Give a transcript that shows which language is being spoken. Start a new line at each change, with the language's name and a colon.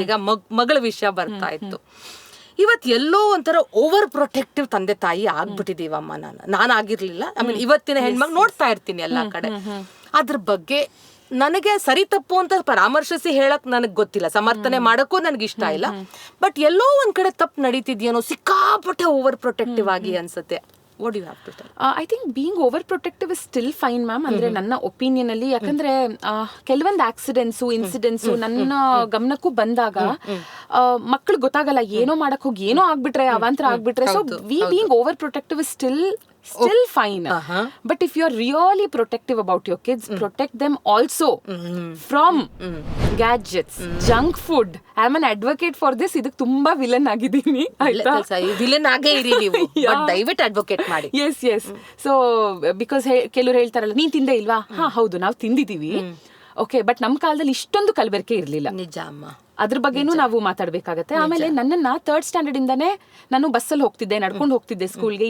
Kannada: ಈಗ ಮಗಳ ವಿಷಯ ಬರ್ತಾ ಇತ್ತು. ಇವತ್ತು ಎಲ್ಲೋ ಒಂಥರ ಓವರ್ ಪ್ರೊಟೆಕ್ಟಿವ್ ತಂದೆ ತಾಯಿ ಆಗ್ಬಿಟ್ಟಿದೀವಮ್ಮ. ನಾನು ಆಗಿರ್ಲಿಲ್ಲ. ಐ ಮೀನ್ ಇವತ್ತಿನ ಹೆಣ್ಮಗ್ ನೋಡ್ತಾ ಇರ್ತೀನಿ ಎಲ್ಲಾ ಕಡೆ. ಅದ್ರ ಬಗ್ಗೆ ನನಗೆ ಸರಿ ತಪ್ಪು ಅಂತ ಪರಾಮರ್ಶಿಸಿ ಹೇಳಕ್ ನನಗೆ ಗೊತ್ತಿಲ್ಲ, ಸಮರ್ಥನೆ ಮಾಡಕ್ಕೂ ನನಗೆ ಇಷ್ಟ ಇಲ್ಲ. ಬಟ್ ಎಲ್ಲೋ ಒಂದ್ ಕಡೆ ತಪ್ಪು ನಡೀತಿದ್ಯೇನೋ, ಸಿಕ್ಕಾಪಟ್ಟೆ ಓವರ್ ಪ್ರೊಟೆಕ್ಟಿವ್ ಆಗಿ ಅನ್ಸುತ್ತೆ.
English: What do you have to tell? I think being overprotective is still fine, ma'am.
Kannada: ಅಂದ್ರೆ ನನ್ನ ಒಪಿನಿಯನ್ ಅಲ್ಲಿ, ಯಾಕಂದ್ರೆ ಕೆಲವೊಂದು ಆಕ್ಸಿಡೆಂಟ್ಸು ಇನ್ಸಿಡೆಂಟ್ಸು ನನ್ನ ಗಮನಕ್ಕೂ ಬಂದಾಗ ಮಕ್ಳು ಗೊತ್ತಾಗಲ್ಲ, ಏನೋ ಮಾಡಕ್ ಹೋಗಿ ಏನೋ ಆಗ್ಬಿಟ್ರೆ, ಅವಾಂತರ ಆಗ್ಬಿಟ್ರೆ.
English: So being overprotective is still fine. But if you're really protective about your kids, protect them also from gadgets, junk food. I'm an advocate for this.
Kannada: ಇದಕ್ಕೆ ತುಂಬಾ ವಿಲನ್ ಆಗಿದ್ದೀನಿ, ಆಯ್ತಾ? ವಿಲನ್ ಆಗೇ ಇರಿ ನೀವು, ಬಟ್ ದಯವಿಟ್ಟು ಅಡ್ವೊಕೇಟ್ ಮಾಡಿ. ಎಸ್ ಸೊ ಬಿಕಾಸ್ ಕೆಲವ್ರು ಹೇಳ್ತಾರಲ್ಲ, ನೀನ್ ತಿಂದೇ ಇಲ್ವಾ? ಹೌದು, ನಾವು ತಿಂದಿದೀವಿ. ಓಕೆ, ಬಟ್ ನಮ್ ಕಾಲದಲ್ಲಿ ಇಷ್ಟೊಂದು ಕಲಬೆರಕೆ ಇರ್ಲಿಲ್ಲ. ನಿಜ ಅಮ್ಮ. ಅದ್ರ ಬಗ್ಗೆನೂ ನಾವು ಮಾತಾಡ್ಬೇಕಾಗತ್ತೆ. ಆಮೇಲೆ ನನ್ನನ್ನ 3rd ಸ್ಟ್ಯಾಂಡರ್ಡ್ ಇಂದಾನೆ ನಾನು ಬಸ್ಸಲ್ಲಿ ಹೋಗ್ತಿದ್ದೆ, ನಡ್ಕೊಂಡು ಹೋಗ್ತಿದ್ದೆ ಸ್ಕೂಲ್ಗೆ.